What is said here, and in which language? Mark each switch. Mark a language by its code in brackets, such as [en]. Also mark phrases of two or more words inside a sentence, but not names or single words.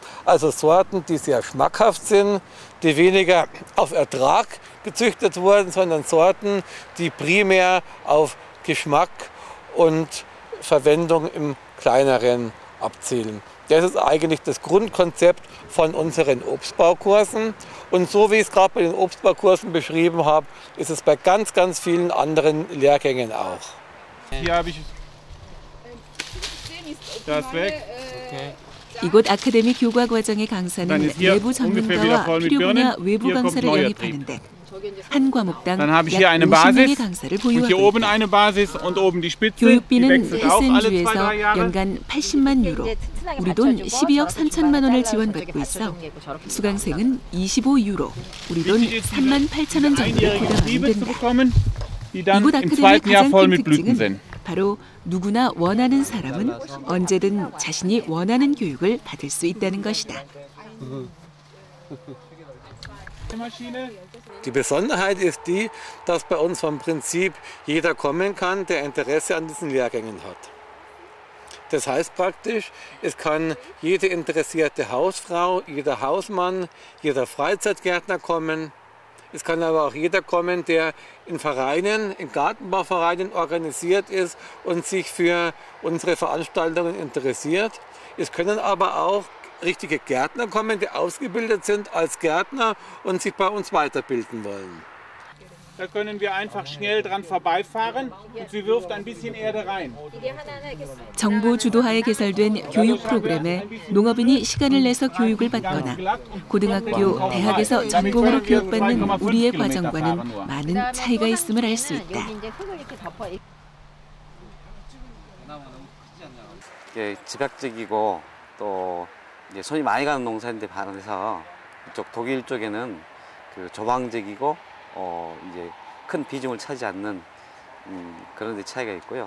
[de] Also Sorten, die sehr schmackhaft sind, die weniger auf Ertrag gezüchtet wurden, sondern Sorten, die primär auf Geschmack und Verwendung im Kleineren abzielen. Das ist eigentlich das Grundkonzept von unseren Obstbaukursen. Und so wie ich es gerade bei den Obstbaukursen beschrieben habe, ist es bei ganz, ganz vielen anderen Lehrgängen auch. Hier habe ich das weg. [ko] 이곳 아카데미 교과 과정의 강사는 내부 전문가와 필요 분야 외부 강사를 영입하는데 한 과목당 약 50명의 강사를 보유하고 있다. 교육비는 헤센주에서 연간 80만 유로, 우리 돈 12억 3천만 원을 지원받고 있어 수강생은 25유로, 우리 돈 3만 8천 원 정도를 부담하면 된다. 이곳 아카데미의 가장 큰 특징은 바로 누구나 원하는 사람은 언제든 자신이 원하는 교육을 받을 수 있다는 것이다. [de] Die Besonderheit ist die, dass bei uns vom Prinzip jeder kommen kann, der Interesse an diesen Lehrgängen hat. Das heißt praktisch, es kann jede interessierte Hausfrau, jeder Hausmann, jeder Freizeitgärtner kommen. Es kann aber auch jeder kommen, der in Vereinen, in Gartenbauvereinen organisiert ist und sich für unsere Veranstaltungen interessiert. Es können aber auch richtige Gärtner kommen, die ausgebildet sind als Gärtner und sich bei uns weiterbilden wollen. Da können wir einfach schnell dran vorbeifahren und sie wirft ein bisschen Erde rein. [ko] 정부 주도하에 개설된 교육 프로그램에 농업인이 시간을 내서 교육을 받거나 고등학교, 대학에서 전공으로 교육받는 우리의 과정과는 많은 차이가 있음을 알 수 있다. 이게 집약적이고 또 이제 손이 많이 가는 농사인데 반해서 이쪽 독일 쪽에는 그 조방적이고 이제 큰 비중을 차지 않는 그런 데 차이가 있고요.